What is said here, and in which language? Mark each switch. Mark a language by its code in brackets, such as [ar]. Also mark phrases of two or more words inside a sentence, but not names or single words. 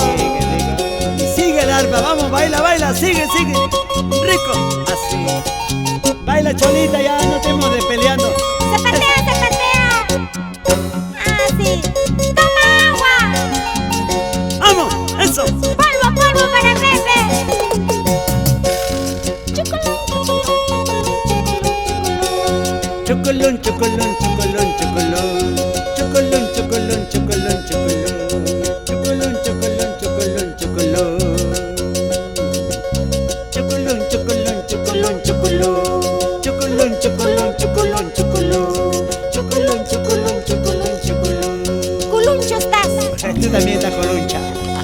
[es] Y sigue el arpa, vamos, baila, sigue. Rico, así. Baila, Cholita, ya no estemos de peleando. ¡Se patea, se patea! ¡Así! ¡Toma agua! ¡Vamos! ¡Eso! ¡Polvo para Pepe! Chocolón, chocolón, chocolón, chocolón. Chocolón, chocolón, chocolón, chocolón. Chocolón, chocolón, chocolón, chocolón. Chocolón, chocolón, chocolón, chocolón. Chocolón, chocolón, chocolón, chocolón. Chocolón, chocolón, chocolón, chocolón. ¡Culuncho estás! Tú también estás coluncha.